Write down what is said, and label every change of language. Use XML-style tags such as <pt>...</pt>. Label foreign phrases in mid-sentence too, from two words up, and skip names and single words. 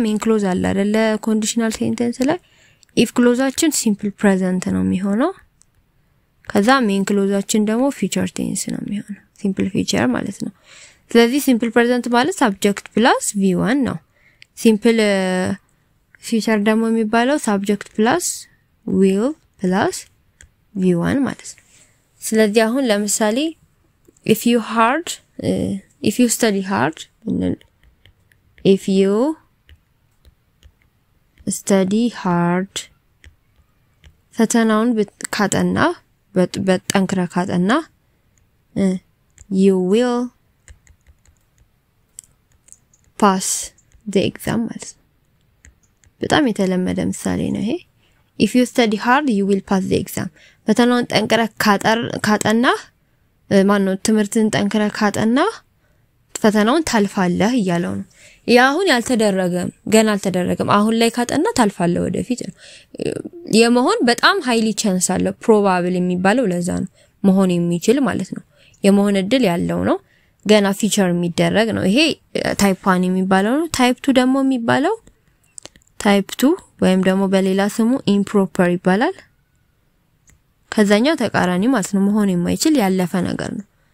<en>main clause</en> <am>አለ አይደለ ኮንዲሽናል ሴንቴንስ ላይ</am> <en>if clauseአችን simple present</en> <am>ነው የሚሆነው ከዛ</am> <en>main clauseአችን</en> <am>ደግሞ</am> <en>future tense</en> <am>ነው የሚሆነው</am> <en>simple future</en> <am>ማለት ነው ስለዚህ</am> <en>simple present</en> <am>ማለት</am> <en>subject plus v1</en> <am>ነው</am> <en>simple future</en> <am>ደግሞ የሚባለው</am> <en>subject plus will plus v1</en> <am>ማለት ነው ስለዚህ አሁን ለምሳሌ</am> <en>if you study hard if you study hard</en> <am>ፈተናውን ካጠና በጠንክራ ካጠና</am> <en>you will pass the exam</en> <am>ማለት በጣም የተለመደ ምሳሌ ነው ይሄ</am> <en>if you study hard you will pass the exam</en> <am>ፈተናውን ጠንክራ ካጠና ማነው ትምህርትን ጠንክራ ካጠና ፈተናውን ታልፋለህ ይያለው ነው ያ አሁን ያልተደረገም ገና አልተደረገም አሁን ላይ ካጠና ታልፋለህ ወደፊት ነው የመሆን በጣም</am> <en>highly chance</en> <am>አለ probable የሚባለው ለዛ ነው መሆን የሚችል ማለት ነው የመሆን እድል ያለው ነው ገና ፊቸር የሚደረግ ነው ይሄ ታይፕ 1 የሚባለው ነው ታይፕ 2 ደግሞ የሚባለው ታይፕ 2 ወይም ደግሞ በሌላ ስሙ improper ይባላል ከዛኛው ተቃራኒ ማለት ነው መሆን የማይችል ያለፈ ነገር ነው</am>